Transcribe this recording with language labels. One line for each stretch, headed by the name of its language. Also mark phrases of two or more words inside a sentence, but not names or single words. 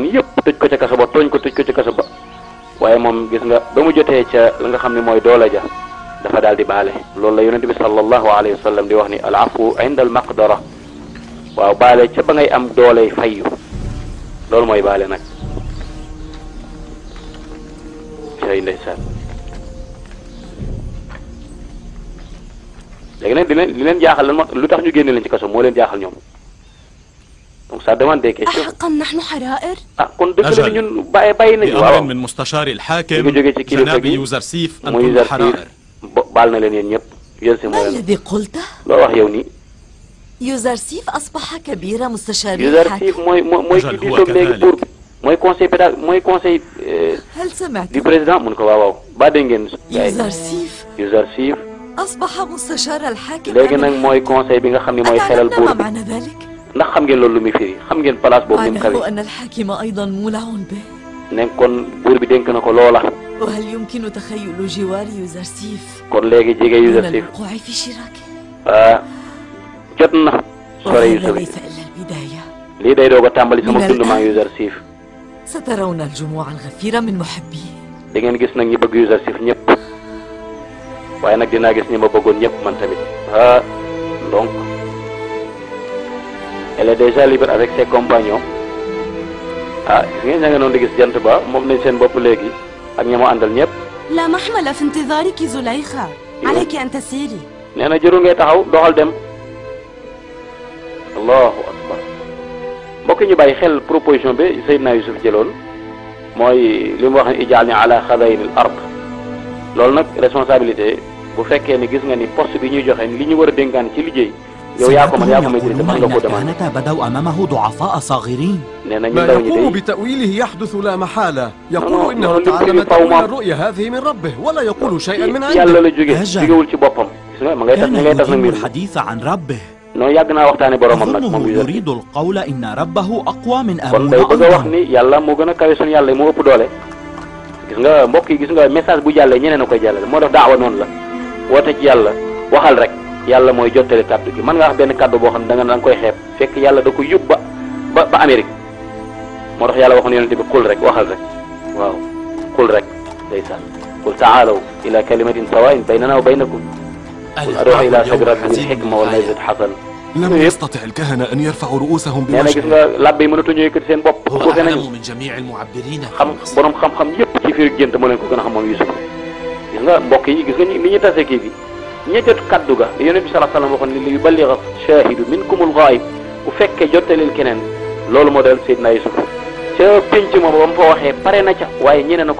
Wolof: yëpp tëj ko ca kaso ba tooñ ko tëj ko ca kaso ba waaye moom gis nga ba mu jotee ca la nga xam ne mooy doole ja dafa daal di baale loolu la yonent bi
Arabic: صلى الله عليه وسلم
Wolof: di wax ni
Arabic: العفو عند المقدرة
Wolof: waaw baale ca ba ngay am doole fayyu loolu mooy baale nag cay ndeysaan léegi nag di leen jaaxal lan lu tax ñu génne leen ci kaso moo leen jaaxal ñoom
French: donc ça demande des questions.
Wolof: kon dëgg la ñun bàyyi nañu waaw
Arabic: من مستشار الحاكم جناب يوزرسيف أنتم حرائر
Wolof: baal na leen yéen ñëpp Yuzarsif
Arabic: ما الذي قلته؟
Wolof: loo wax yow nii
Arabic: يوزرسيف أصبح كبير مستشار
Wolof: Yuzarsif mooy ki diisoog léegi buur bi mooy conseil mooy conseil
Arabic: هل سمعت؟
Wolof: du président mun ko waaw ba dégg ngeen
Arabic: Yuzarsif أصبح مستشار الحاكم
Wolof: léegi nag mooy conseil bi nga xam ne mooy xelal buur bi
Arabic: معنى ذلك؟
Wolof: ndax xam ngeen loolu lu muy firi xam ngeen place boobu ni mu kawe
Arabic: أن الحاكم أيضا مولع به
Wolof: ne kon buur bi dénk na ko loola
Arabic: وهل يمكن تخيل جوار يوزرسيف
Wolof: kon léegi jege Yuzarsif
Arabic: الوقوع في شراكه
Wolof: jot na sore Yuusuf
Arabic: ليس إلا البداية
Wolof: lii day doog a tàmbali sama dund maa Yuzarsif
Arabic: سترون الجموع الغفيرة من محبيه
Wolof: da ngeen gis nag ñi bëgg Yuzarsif ñëpp waaye nag dinaa gis ñi ma bëggoon ñëpp man tamit
French: donc elle est déjà libre avec ses compagnons
Wolof: gis ngeen ña nga noonu di gis jant ba moom nañ seen bopp léegi ak ña ma àndal ñëpp
Arabic: لا محمل في انتظارك زليخة عليك أن تسيري
Wolof: nee na jëru ngay taxaw doxal dem
Arabic: الله أكبر
Wolof: mbokk ñu bàyyi xel proposition bi Seydina Yusuf jëloon mooy li mu wax ne
Arabic: اجعلني على خزائن الأرض
Wolof: loolu nag responsabilité bu fekkee ni gis nga ni poste bi ñuy joxe li ñu war a dénkaan ci liggéey yow yaa ko mën yaa ko maîtriser mën nga ko demandé
Arabic: بدأوا أمامه ضعفاء صاغرين
Wolof: nee na ñu
Arabic: ما
Wolof: ndaw ñi
Arabic: يقوم
Wolof: day
Arabic: بتأويله يحدث لا محالة يقول إنه تعلم تأويل الرؤيا هذه من ربه ولا يقول شيئا من
Wolof: yàlla
Arabic: عنده
Wolof: la jóge jógewul ci boppam gis nga ma ngay tas
Arabic: كان
Wolof: nag
Arabic: يديم
Wolof: mbir
Arabic: الحديث عن ربه
Wolof: non yàgg naa waxtaane boromam nag moom
Arabic: أظنه Yuzarsif يريد القول إن ربه أقوى من
Wolof: kon آمون day bëgg a wax
Arabic: أيضا
Wolof: ni yàlla moo gën a kawe suñu yàlla moo ëpp doole gis nga mbokk yi gis nga message bu jàllee ñeneen a koy jàllale moo def daawa noonu la woote ci yàlla waxal rek yàlla mooy jottale kàddu gi mën nga wax benn kàddu boo xam ne da nga koy xeeb fekk yàlla da ko yóbbu ba Amérique moo tax yàlla waxoon yonente bi qul rek waxal rek waaw qul rek ndeysaan
Arabic: قل تعالوا إلى كلمة سواء بيننا وبينكم قل ادع إلى سبيل بالحكمة والموعظة الحسنة لم يستطع الكهنة أن يرفعوا رؤوسهم
Wolof: nee na gis nga labbe yi mënatuñu yëkkati seen bopp
Arabic: هو أعلم من جميع المعبرين
Wolof: xam borom xam-xam yëpp ci fiir gént moo leen ko gën a xam moom Yusuf gis nga mbokk yi gis nga ni ñu tasee kii bi ña jot kaddu ga yonent bi
Arabic: صلى الله عليه وسلم
Wolof: waxoon ni
Arabic: ليبلغ الشاهد منكم الغائب
Wolof: bu fekkee jottalil keneen loolu moo dal Seydina Yusuf ca penc ma ba mu fa waxee pare na ca waaye ñeneen na